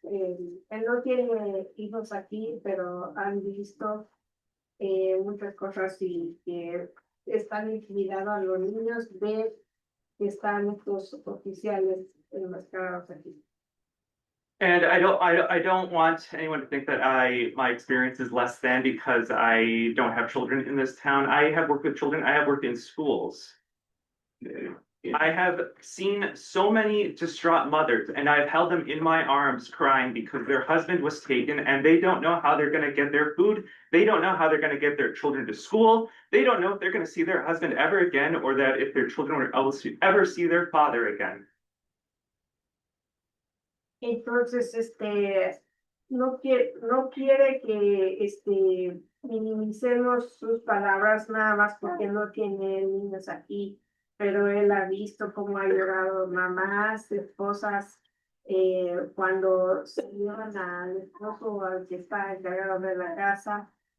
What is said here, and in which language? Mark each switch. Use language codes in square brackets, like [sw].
[es] Él no tiene hijos aquí, pero han visto muchas cosas y que están intimidados a los niños de que están estos oficiales enmascarados aquí. [en] And I don't want anyone to think that my experience is less than because I don't have children in this town. I have worked with children. I have worked in schools. I have seen so many distraught mothers, and I've held them in my arms crying because their husband was taken and they don't know how they're going to get their food. They don't know how they're going to get their children to school. They don't know if they're going to see their husband ever again or that if their children will ever see their father again. [es] Entonces, no quiere que minimicemos sus palabras nada más porque no tiene niños aquí, pero él ha visto cómo ha llorado mamás, esposas, cuando se llevan al esposo al que está encargado de la casa.